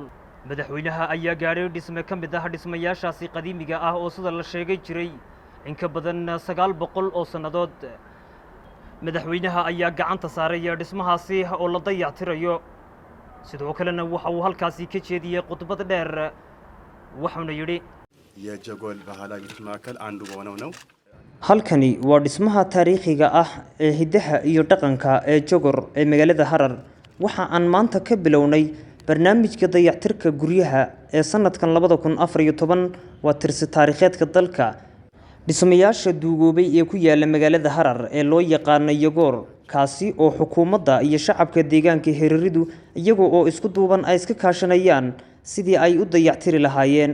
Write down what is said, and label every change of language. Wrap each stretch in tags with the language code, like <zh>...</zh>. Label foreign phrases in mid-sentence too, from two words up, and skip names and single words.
<so>madaxweynaha ayaa gaaray dhisme ka mid ah dhismayaashaasi qadiimiga ah oo sida la sheegay jiray in ka badan 900 oo sannadood. madaxweynaha ayaa gacanta saaray dhismahaasi oo la dayactirayo, sidoo kalena waxa uu halkaasi ka jeediyay khudbad dheer, waxaana yidhi</so> <am>የጀጎል ባህላዊ ማዕከል አንዱ ሆነው ነው።</am> <so>halkani waa dhismaha taariikhiga ah ee hidaha iyo dhaqanka ee Jogor ee magaalada Harar. waxa aan maanta ka bilownay barnaamijka dayactirka guryaha ee sanadkan 2014 waa tirsi taariikheedka dalka. dhismayaasha duugoobay ee ku yaala magaalada Harar ee loo yaqaan Yagoor, kaasi oo xukuumadda iyo shacabka deegaanka Hareeridu iyagoo oo isku duuban ay iska kaashanayaan sidii ay u dayactiri lahaayeen.</so>